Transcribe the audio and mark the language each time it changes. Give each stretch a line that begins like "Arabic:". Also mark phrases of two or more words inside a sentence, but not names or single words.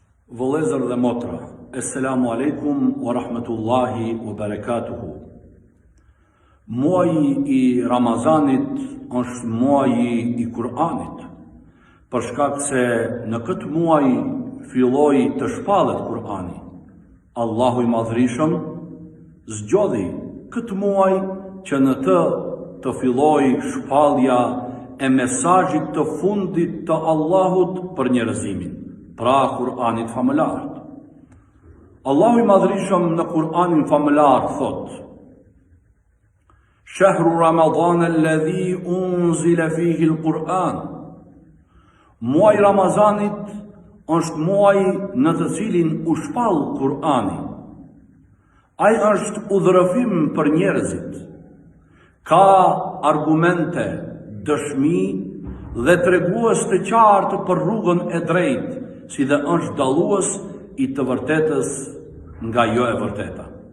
Albanian: Vëllezër dhe motra,
Arabic: السلام عليكم ورحمة الله وبركاته.
Albanian: Muaji i Ramazanit është muaji i Kur'anit, për shkak se në këtë muaj filloi të shpallet Kur'ani. Allahu i Madhërisëm zgjodhi këtë muaj që në të filloi shpallja e mesazhit të fundit të Allahut për njerëzimin, pra Kur'anit famëlar. Allahu i Madhërisëm në Kur'anin famëlar thot:
Arabic: شهر رمضان الذي أنزل فيه القرآن.
Albanian: Muaji i Ramazanit është muaji në të cilin u shpall Kur'ani. Ai është udhërëfim për njerëzit. Ka argumente, dëshmi dhe tregues të qartë për rrugën e drejtë, si dhe është dallues i të vërtetës nga jo e vërteta.